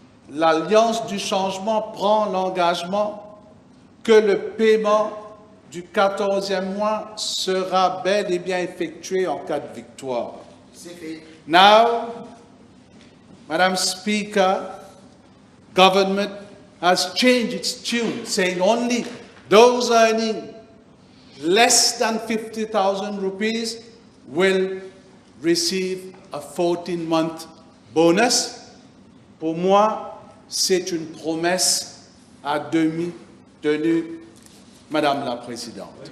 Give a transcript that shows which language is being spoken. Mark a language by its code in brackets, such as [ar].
[fr] L'Alliance du Changement prend l'engagement que le paiement du 14e mois sera bel et bien effectué en cas de victoire." [en] Now, Madam Speaker, government has changed its tune, saying only those earning less than 50,000 rupees will receive a 14-month bonus. [fr] Pour moi, c'est une promesse à demi tenue, Madame la Présidente.